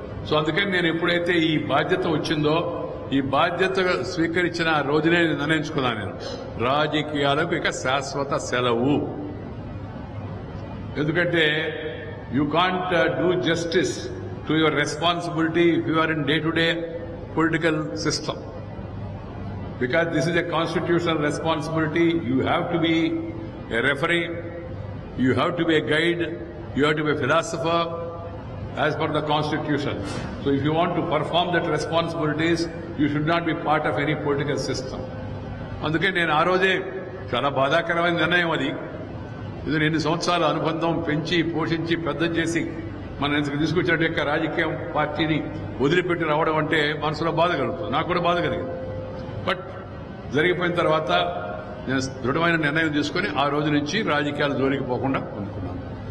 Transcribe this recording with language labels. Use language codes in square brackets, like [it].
[te] So అందుకని నేను ఎప్పుడైతే ఈ బాధ్యత వచ్చిందో, ఈ బాధ్యత స్వీకరించిన రోజునే నిర్ణయించుకున్నాను, నేను రాజకీయాలకు ఇక శాశ్వత సెలవు. ఎందుకంటే [en] You can't do justice to your responsibility if you are in day to day political system. Because this is a constitutional responsibility, you have to be a referee, you have to be a guide, you have to be a philosopher as per the constitution. So if you want to perform that responsibilities, you should not be part of any political system. [te] అందుకే నేను ఆ రోజే చాలా బాధాకరమైన నిర్ణయం అది. ఇది ఎన్ని సంవత్సరాల అనుబంధం పెంచి పోషించి పెద్ద చేసి మన తీసుకొచ్చినట్టు రాజకీయ పార్టీని వదిలిపెట్టి రావడం అంటే మనసులో బాధ కలుగుతుంది. నాకు కూడా బాధ కలిగింది. బట్ జరిగిపోయిన తర్వాత నేను దృఢమైన నిర్ణయం తీసుకుని ఆ రోజు నుంచి రాజకీయాలు జోలికి పోకుండా అందుకున్నాను.